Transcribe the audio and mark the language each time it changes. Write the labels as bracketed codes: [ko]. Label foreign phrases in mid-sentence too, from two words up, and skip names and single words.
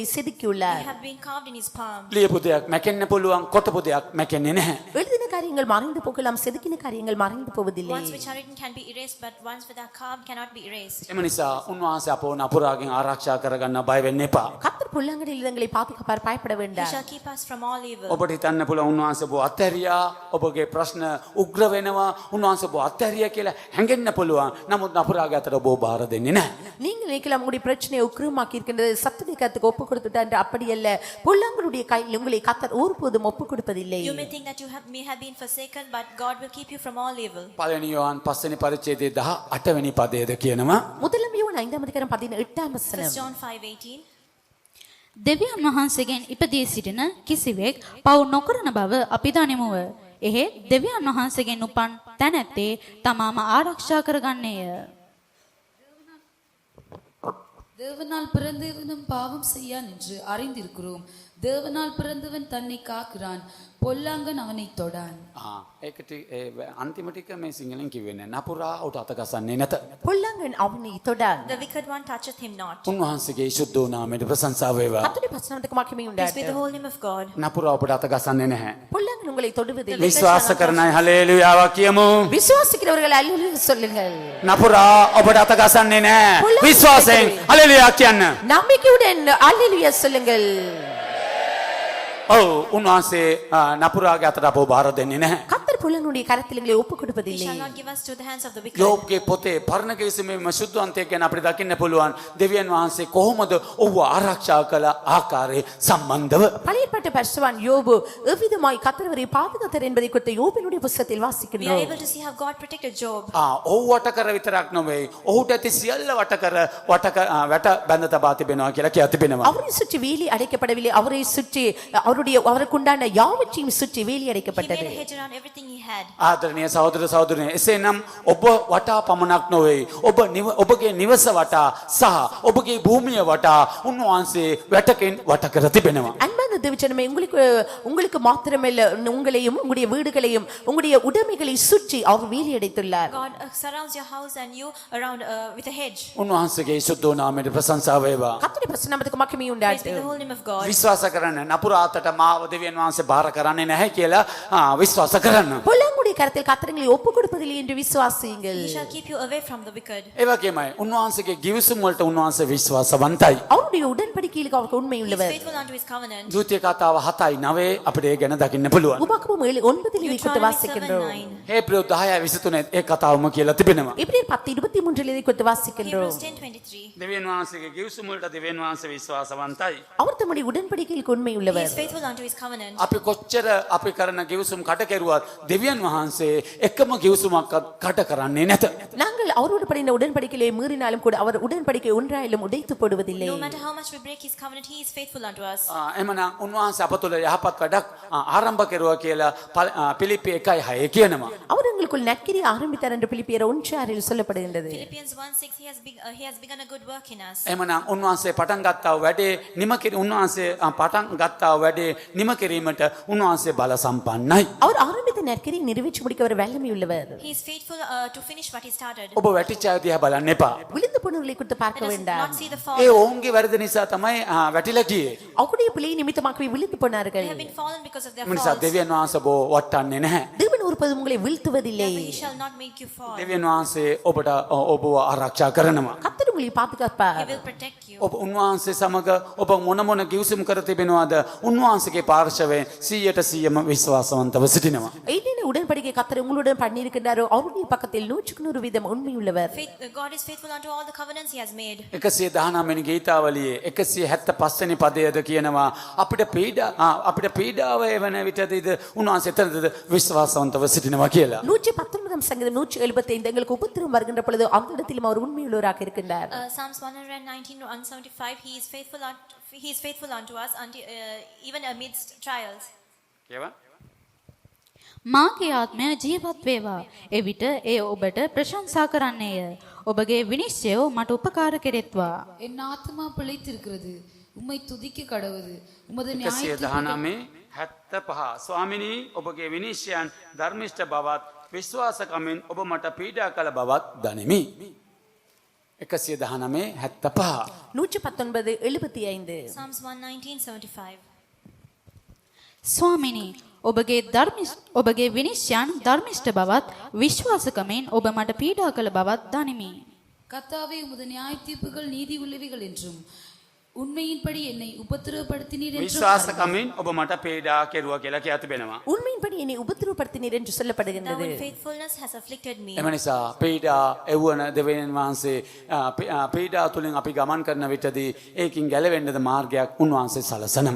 [en] We [ta] செதுக்கியுள்ளார். [en] have been carved in his palm. [si] ලියපු දෙයක් මැකෙන්න පුළුවන් කොටපු දෙයක් මැකෙන්නේ නැහැ. [ta] எழுதின காரியங்கள் மறைந்து போகலாம், செதுக்கின காரியங்கள் மறைந்து போவதில்லை. [en] Ones which are written can be erased, but ones which are carved cannot be erased. [si] එම නිසා උන්වහන්සේ අපව නපුරාගෙන් ආරක්ෂා කරගන්න බය වෙන්න එපා. [ta] கர்த்தர் பொல்லாங்கனில் எங்களை பாதுகாப்பார், பயப்பட [en] He [ta] வேண்டாம். [en] shall keep us from all evil. [si] ඔබට හිතන්න පුළුවන් උන්වහන්සේ ඔබ අත්හැරියා, ඔබගේ ප්‍රශ්න උග්‍ර වෙනවා, උන්වහන්සේ ඔබ අත්හැරියා කියලා හැඟෙන්න පුළුවන්. නමුත් නපුරාගේ අතට ඔබ බාර දෙන්නේ නැහැ. [ta] நீங்கள் நினைக்கலாம் உங்களுடைய பிரச்சனையை உக்கிரமாக்கி இருக்கின்றது, சத்துடைய கருத்துக்கு ஒப்பு கொடுத்துட்டார் என்று. அப்படி அல்ல, பொல்லாங்கனுடைய கையில் உங்களை கர்த்தர் ஒருபோதும் ஒப்பு கொடுப்பதில்லை. [en] You may think that you may have been forsaken, but God will keep you from all evil. [si] පළවෙනි යෝහන් 5 වෙනි පරිච්ඡේදයේ 18 වෙනි පදයේද කියනවා [ta] முதலாம் யோவான் 5ஆம் அதிகாரம் 18ஆம் 1 வசனம். [en] John 5:18. [si] දෙවියන් වහන්සේගෙන් ඉපදී සිටින කිසිවෙක් පව් නොකරන බව අපි දනිමුව. එහෙත් දෙවියන් වහන්සේගෙන් උපන් තැනැත්තේ තමාම ආරක්ෂා කරගන්නේය. [ta] தேவனால் பிறந்தவனும் பாவம் செய்யான் என்று அறிந்திருக்கிறோம். தேவனால் பிறந்தவன் தன்னை காக்கிறான், பொல்லாங்கன் அவனை தொடான். [si] ඒකට අන්තිම ටික මේ සිංහලෙන් කිව්වේ නැහැ. නපුරා උට අත ගසන්නේ නැත. [ta] பொல்லாங்கன் அவனை தொடான். [en] The wicked one toucheth him not. [si] උන්වහන්සේගේ සුද්ධ නාමයට ප්‍රශංසා වේවා. [ta] கர்த்தருடைய பரிசுத்தத்துக்கு மகிமை [en] Peace be [ta] உண்டாகட்டும். [en] the whole name of God. [si] නපුරා ඔබට අත ගසන්නේ නැහැ. [ta] பொல்லாங்கன் உங்களை தொடுவதில்லை. [si] විශ්වාස කරන අය හලෙලූයාව කියමු. [ta] விசுவாசிக்கிறவர்கள் அல்லேலூயா சொல்லுங்கள். [si] නපුරා ඔබට අත ගසන්නේ නැහැ. විශ්වාසයෙන් හලෙලූයා කියන්න. [ta] நம்பிக்கையுடன் அல்லேலூயா சொல்லுங்கள். [si] ඔව් උන්වහන්සේ නපුරාගේ අතට අපව බාර දෙන්නේ නැහැ. [ta] கர்த்தர் பொல்லாங்கனுடைய கரத்தில் எங்களை ஒப்பு [en] He [ta] கொடுப்பதில்லை. [en] shall not give us to the hands of the wicked. [si] යෝබ්ගේ පොතේ පරණ කිවිසුමේ සුද්ධවන්තයෙක් ගැන අපිට දකින්න පුළුවන් දෙවියන් වහන්සේ කොහොමද ඔහුව ආරක්ෂා කළ ආකාරයේ සම්බන්ධව. [ta] பழைய ஏற்பாட்டு பரிசுத்தவான் யோபு எவ்விதமாய் கர்த்தர் அவரை பாதுகாத்தார் என்பதை குறித்து யோபினுடைய புத்தகத்தில் [en] We are [ta] வாசிக்கின்றோம். [en] able to see how God protected Job. [si] ඔහු වට කර විතරක් නොවේ ඔහුට ඇති සියල්ල වට කර වැට බැඳ තබා තිබෙනවා කියලා කියා තිබෙනවා. [ta] அவரை சுற்றி வேலி அடைக்கப்படவில்லை, அவரை சுற்றி அவருக்குண்டான யாவற்றையும் சுற்றி வேலி [en] He made [ta] அடைக்கப்பட்டது. [en] a hedge around everything he had. [si] ආදරණීය සහෝදර සහෝදරියනි එසේනම් ඔබ වටා පමණක් නොවේ ඔබගේ නිවස වටා සහ ඔබගේ භූමිය වටා උන්වහන්සේ වැටකින් වට කර තිබෙනවා. [ta] அன்பான தேவஜனமே, உங்களுக்கு மாத்திரமல்ல, உங்களையும் உங்களுடைய வீடுகளையும் உங்களுடைய உடைமைகளை சுற்றி அவர் வேலி அடைத்துள்ளார். [en] God surrounds your house and you around with a hedge. [si] උන්වහන්සේගේ සුද්ධ නාමයට ප්‍රශංසා වේවා. [ta] கர்த்தருடைய பரிசுத்தத்துக்கு மகிமை [en] Praise be the [ta] உண்டாகட்டும். [en] whole name of God. [si] විශ්වාස කරන්න නපුරා අතට මාව දෙවියන් වහන්සේ බාර කරන්නේ නැහැ කියලා විශ්වාස කරන්න. [ta] பொல்லாங்குடைய கரத்தில் கர்த்தர்களை ஒப்பு கொடுப்பதில்லை என்று விசுவாசியுங்கள். [en] He shall keep you away from the wicked. [si] ඒ වගේමයි උන්වහන්සේගේ ගිවිසුම් වලට උන්වහන්සේ විශ්වාසවන්තයි. [ta] அவருடைய உடன்படிக்கையில் அவருக்கு உண்மை [en] He is [ta] உள்ளவர். [en] faithful unto his covenant. [si] දූතිය කතාව 7:9 අපිට ඒ ගැන දකින්න පුළුවන්. [ta] உபாகமம் 7:9 இதை குறித்து Deuteronomy வாசிக்கின்றோம். 7:9. [si] හේබ්‍රෙව් 10:23 ඒ කතාවම කියලා තිබෙනවා. [ta] எபிரேயர் 10:23 இதை குறித்து வாசிக்கின்றோம். Hebrews 10:23. [si] දෙවියන් වහන්සේගේ ගිවිසුම් වලට දෙවියන් වහන්සේ විශ්වාසවන්තයි. [ta] அவர் தம்முடைய உடன்படிக்கையில் உண்மை [en] He [ta] உள்ளவர். [en] is faithful unto his covenant. [si] අපි කොච්චර අපි කරන ගිවිසුම් කට කෙරුවත් දෙවියන් වහන්සේ එකම කිව්සුමක් කට කරන්නේ නැත. [ta] நாங்கள் அவரோடு பண்ணின உடன்படிக்கையை மீறினாலும் கூட அவர் உடன்படிக்கை ஒன்றாயிலும் உடைத்து போடுவதில்லை. [en] No matter how much we break his covenant, he is faithful unto us. [si] එමනම් උන්වහන්සේ අප තුළ යහපත් වැඩක් ආරම්භ කෙරුවා කියලා පිලිප්පි 1:6 කියනවා. [ta] அவர் எங்களுக்குள் நற்கிரியை ஆரம்பித்தார் என்று பிலிப்பியர் 1:6 சொல்லப்படுகின்றது. [en] Philippians 1:6, he has begun a good work in us. [si] එමනම් උන්වහන්සේ පටන් ගත්තා වැඩේ උන්වහන්සේ පටන් ගත්තා වැඩේ නිම කිරීමට උන්වහන්සේ බල සම්පන්නයි. [ta] அவர் ஆரம்பித்த நற்கிரியை நிறைவேற்றி முடிக்க அவர் வல்லமை உள்ளவர். [en] He is faithful to finish what he started. [si] ඔබ වැටිච්ච අය දිහා බලන්න එපා. [ta] விழுந்து போனவர்களை குறித்து பார்க்க [en] Let us [ta] வேண்டாம். [en] not see the fall. [si] ඒ ඔවුන්ගේ වැරදි නිසා තමයි වැටිලා ගියේ. [ta] அவருடைய பிள்ளை நிமித்தமாகவே விழுந்து போனார்கள். [en] They have been fallen because of their [si] ඒ නිසා [en] faults. [si] දෙවියන් වහන්සේ ඔබ වටන්නේ නැහැ. [ta] தேவன் ஒருபோதும் உங்களை வீழ்த்துவதில்லை. [en] Therefore, he shall not make you fall. [si] දෙවියන් වහන්සේ ඔබට ඔබව ආරක්ෂා කරනවා. [ta] கர்த்தர் உங்களை பாதுகாப்பார். [en] He will protect you. [si] ඔබ උන්වහන්සේ සමග ඔබ මොන මොන කිව්සුම් කර තිබෙනවද උන්වහන්සේගේ පාර්ශවයෙන් 100%ම විශ්වාසවන්තව සිටිනවා. [ta] என்னென்ன உடன்படிக்கை கர்த்தர் உங்களுடன் பண்ணியிருக்கின்றாரோ அவருடைய பக்கத்தில் 100% உண்மை உள்ளவர். [en] God is faithful unto all the covenants he has made. [si] 119 වෙනි ගීතාවලියේ 175 වෙනි පදයේද කියනවා අපිට පීඩාව එවන විටදීද උන්වහන්සේ එතනද විශ්වාසවන්තව සිටිනවා කියලා. [ta] 119 சங்கீதம் 175 எங்களுக்கு உபத்திரம் வருகின்ற பொழுது அந்த இடத்திலும் அவர் உண்மையுள்ளவராக இருக்கின்றார். [en] Psalms 119, 175, he is faithful unto us until, even amidst trials. [si] කියවා මාගේ ආත්මය ජීවත් වේවා. එවිට ඒ ඔබට ප්‍රශංසා කරන්නේය. ඔබගේ විනිශ්චයෝ මට උපකාර කෙරෙත්වා. [ta] என் ஆத்மா பிழைத்திருக்கிறது, உம்மை துதிக்க கடவுது. உமது [si] 119 75 ස්වාමිනී ඔබගේ විනිශ්චයන් ධර්මිෂ්ඨ බවත් විශ්වාසකමින් ඔබ මට පීඩා කළ බවත් දනිමි. 119 75 119 75 [en] Psalms 119, 75. [si] ස්වාමිනී ඔබගේ විනිශ්චයන් ධර්මිෂ්ඨ බවත් විශ්වාසකමෙන් ඔබ මට පීඩා කළ බවත් දනිමි. [ta] கர்த்தாவே, உமது நியாய தீர்ப்புகள் நீதி உள்ளவைகள் என்றும் உண்மையின்படி என்னை உபத்திரவப்படுத்தினீர் என்றும் [si] විශ්වාසකමින් ඔබ මට පීඩා කෙරුවා කියලා කියා තිබෙනවා. [ta] உண்மையின்படி என்னை உபத்திரவப்படுத்தினீர் என்று [en] Thou [ta] சொல்லப்படுகின்றது. [en] in faithfulness has afflicted me. [si] එම නිසා පීඩා එව්වන දෙවියන් වහන්සේ පීඩා තුලින් අපි ගමන් කරන විටදී ඒකින් ගැලවෙන්නද මාර්ගයක් උන්වහන්සේ සලසනවා.